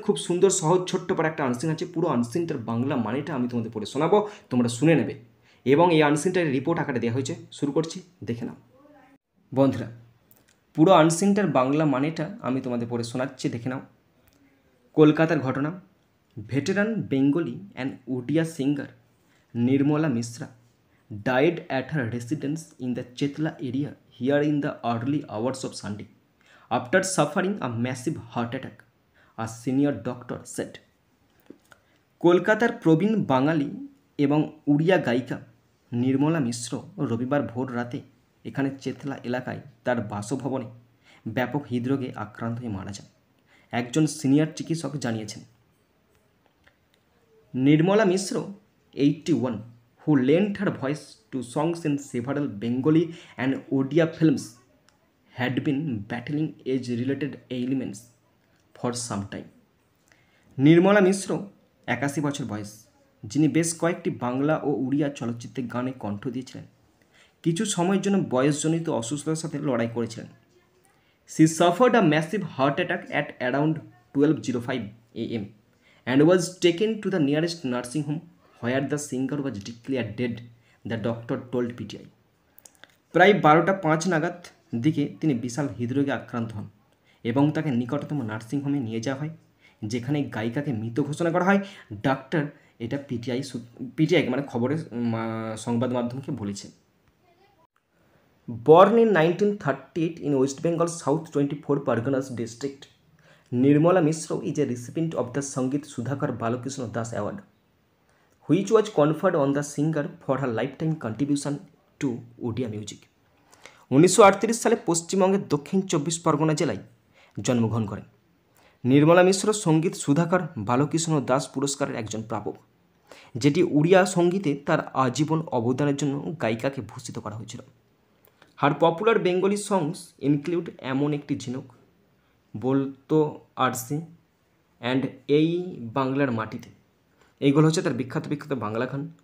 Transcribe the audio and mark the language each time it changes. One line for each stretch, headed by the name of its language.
Bangla: খুব সুন্দর সহজ ছোট্ট পর একটা আনসিন আছে। পুরো আনসিনটার বাংলা মানেটা আমি তোমাদের পড়ে শোনাবো, তোমরা শুনে নেবে, এবং এই আনসিনটার রিপোর্ট আকারে দেওয়া হয়েছে। শুরু করছি, দেখে নাও। বন্ধুরা পুরো আনসিনটার বাংলা মানেটা আমি তোমাদের পড়ে শোনাচ্ছি, দেখে নাও। কলকাতার ঘটনা।
English: Veteran Bengali and Odia singer Nirmala Mishra died at her residence in the Chetla area here in the early hours of Sunday after suffering a massive heart attack, a senior doctor said.
Bangla: কলকাতার প্রবীণ বাঙালি এবং উড়িয়া গায়িকা নির্মলা মিশ্র রবিবার ভোর রাতে এখানে চেতলা এলাকায় তার বাসভবনে ব্যাপক হৃদরোগে আক্রান্ত হয়ে মারা যান, একজন সিনিয়র চিকিৎসক জানিয়েছেন।
English: Nirmala Mishra 81, who lent her voice to songs in several Bengali and Odia films, had been battling age-related ailments for some time.
Bangla: Nirmala মিশ্র 81 বছর বয়স, যিনি বেশ কয়েকটি বাংলা ও উড়িয়া চলচ্চিত্রে গানে কণ্ঠ দিয়েছিলেন, কিছু সময়ের জন্য বয়সজনিত অসুস্থতার সাথে লড়াই করেছিলেন।
English: She suffered a massive heart attack at around 12:05 a.m. and was taken to the nearest nursing home where the singer was declared dead, the doctor told PTI.
Bangla: প্রায় 12:05 নাগাদ দিকে তিনি বিশাল হৃদরোগে আক্রান্ত হন এবং তাকে নিকটতম নার্সিং হোমে নিয়ে যাওয়া হয়, যেখানে গায়িকাকে মৃত ঘোষণা করা হয়। ডাক্তার এটা পিটিআই মানে খবরের সংবাদ মাধ্যমকে বলেছে।
English: Born in 1938 in West Bengal South 24 Parganas district, Nirmala Mishra is a recipient of the Sangeet Sudhakar Balakrishna Das Award, which was conferred on the singer for her lifetime contribution to Odia music.
Bangla: 1938 সালে পশ্চিমবঙ্গের দক্ষিণ 24 পরগনা জেলায় জন্মগ্রহণ করেন। নির্মলা মিশ্র সঙ্গীত সুধাকর বালকৃষ্ণ দাস পুরস্কারের একজন প্রাপক, যেটি উড়িয়া সঙ্গীতে তার আজীবন অবদানের জন্য গায়িকাকে ভূষিত করা হয়েছিল।
English: her popular Bengali songs include
Bangla: এমন একটি ঝিনুক, বলতো আরসি অ্যান্ড এই বাংলার মাটিতে, এইগুলো হচ্ছে তার বিখ্যাত বাংলা গান।